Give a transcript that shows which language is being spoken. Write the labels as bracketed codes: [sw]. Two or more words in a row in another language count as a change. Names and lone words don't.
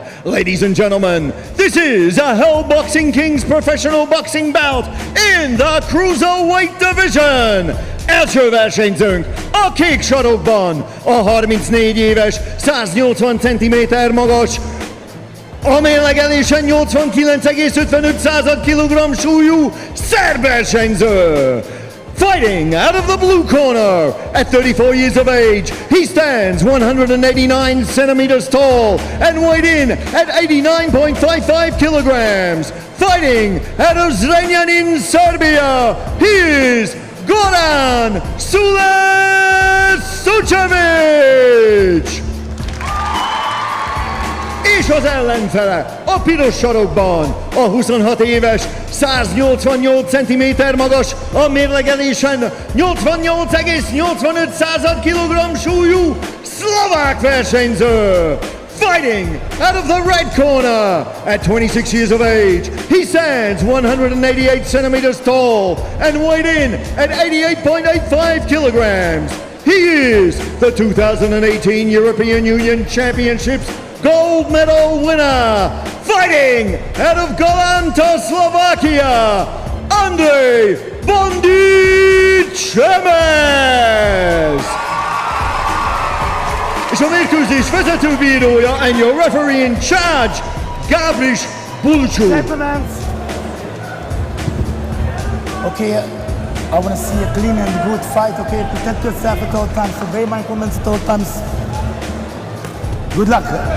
[en] Ladies and gentlemen, this is a Hell Boxing Kings professional boxing bout in the cruiserweight division. [hu] Első versenyzőnk a kék sarokban a 34 éves, 180 cm magas, a mérlegelésen 89,55 kg súlyú szerb versenyző. [en] Fighting out of the blue corner at 34 years of age, he stands 189 centimeters tall and weighed in at 89.55 kilograms. Fighting out of Zrenjanin, Serbia, he is Goran Sucevic! És az ellenfele a piros sarokban a 26 éves, 188 cm magas, a mérlegelésen 88,85 kg súlyú szlovák versenyző. Fighting out of the red corner at 26 years of age, he stands 188 centimeters tall and weighed in at 88.85 kilograms. He is the 2018 European Union Championships gold medal winner, fighting out of Galanta, Slovakia, Andrei Csemez! [hu] És a mérkőzés vezetőbírója [en] and your referee in charge, [hu] Gábris Bulcsú. [en] Okay, I want to see a clean and good fight, okay? Protect yourself at all times, obey my comments at all times. Good luck.